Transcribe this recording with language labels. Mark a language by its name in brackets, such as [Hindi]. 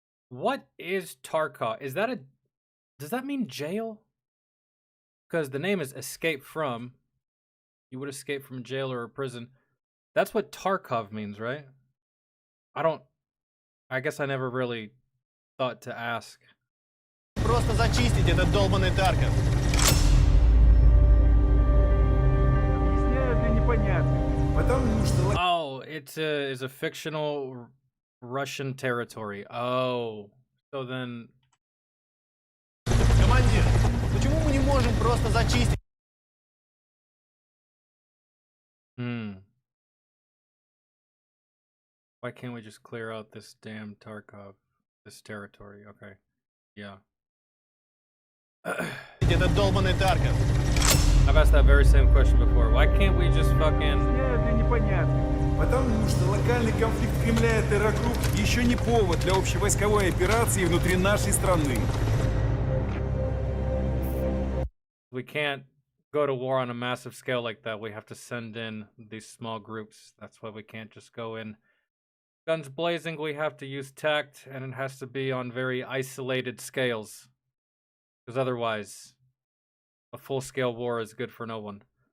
[English] What is Tarkov? Is that a... Does that mean jail? Because the name is Escape From. You would escape from jail or a prison. That's what Tarkov means, right? I guess I never really thought to ask. [Russian] Просто зачистить этот долбанный Тарков. Объясняю для непонятных. Потому что... [English] Oh, it's a fictional Russian territory. Oh, so then... [Russian] Командир, почему мы не можем просто зачистить? [English] Why can't we just clear out this damn Tarkov, this territory? Okay, yeah. [Russian] Этот долбанный Тарков. [English] I've asked that very same question before. Why can't we just fucking... [Russian] Для непонятных. Потому что локальный конфликт Кремля и Terra Group еще не повод для общевойсковой операции внутри нашей страны. [English] We can't go to war on a massive scale like that. We have to send in these small groups. That's why we can't just go in guns blazing. We have to use tact, and it has to be on very isolated scales. Because otherwise, a full-scale war is good for no one.